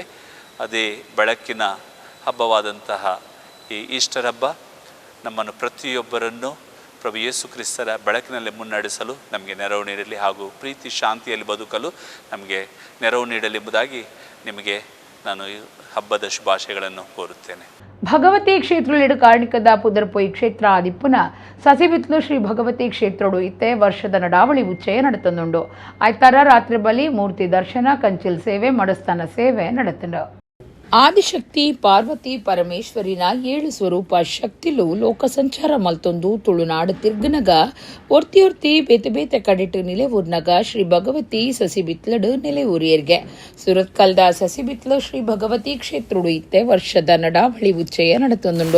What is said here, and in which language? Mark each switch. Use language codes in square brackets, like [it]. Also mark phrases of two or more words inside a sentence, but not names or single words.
[kn] ಅದೇ ಬೆಳಕಿನ ಹಬ್ಬವಾದಂತಹ ಈ ಈಸ್ಟರ್ ಹಬ್ಬ ನಮ್ಮನ್ನು ಪ್ರತಿಯೊಬ್ಬರನ್ನು ಪ್ರಭು ಯೇಸು ಕ್ರಿಸ್ತರ ಬೆಳಕಿನಲ್ಲಿ ಮುನ್ನಡೆಸಲು ನಮಗೆ ನೆರವು ನೀಡಲಿ ಹಾಗೂ ಪ್ರೀತಿ ಶಾಂತಿಯಲ್ಲಿ ಬದುಕಲು ನಮಗೆ ನೆರವು ನೀಡಲಿ ಎಂಬುದಾಗಿ ನಿಮಗೆ ನಾನು ಈ ಹಬ್ಬದ ಶುಭಾಶಯಗಳನ್ನು ಕೋರುತ್ತೇನೆ. [tcy] ಭಗವತಿ ಕ್ಷೇತ್ರಲಿಡು ಕಾರ್ಣಿಕದ ಪುದರ್ಪೊಯ್ ಕ್ಷೇತ್ರ ಆದಿಪ್ಪುನ ಸಸಿಬಿತ್ಲು ಶ್ರೀ ಭಗವತಿ ಕ್ಷೇತ್ರಡು ಇತ್ತೆ ವರ್ಷದ ನಡಾವಳಿ ಉಚ್ಚಯ ನಡೆತುಂಡು. ಆಯ್ತಾರ ರಾತ್ರಿ ಬಲಿ ಮೂರ್ತಿ ದರ್ಶನ, ಕಂಚಿಲ್ ಸೇವೆ, ಮಡಸ್ಥಾನ ಸೇವೆ ನಡೆತುಂಡು. ಆದಿಶಕ್ತಿ ಪಾರ್ವತಿ ಪರಮೇಶ್ವರಿನ 7 ಸ್ವರೂಪ ಶಕ್ತಿಲು ಲೋಕ ಸಂಚಾರ ಮಲ್ತೊಂದು ತುಳುನಾಡು ತಿರ್ಗನಗ ಒರ್ತಿ ಬೇತೆ ಕಡಿಟ್ಟು ನಿಲೆವೂರ್ನಗ ಶ್ರೀ ಭಗವತಿ ಸಸಿಬಿತ್ಲಡು ನಿಲೆವೂರಿಯರ್ಗೆ ಸುರತ್ಕಲ್ದ ಸಸಿಬಿತ್ಲು ಶ್ರೀ ಭಗವತಿ ಕ್ಷೇತ್ರಡು ಇತ್ತೆ ವರ್ಷದ ನಡಾವಳಿ ಉಚ್ಚಯ ನಡೆತೊಂದುಂಡು.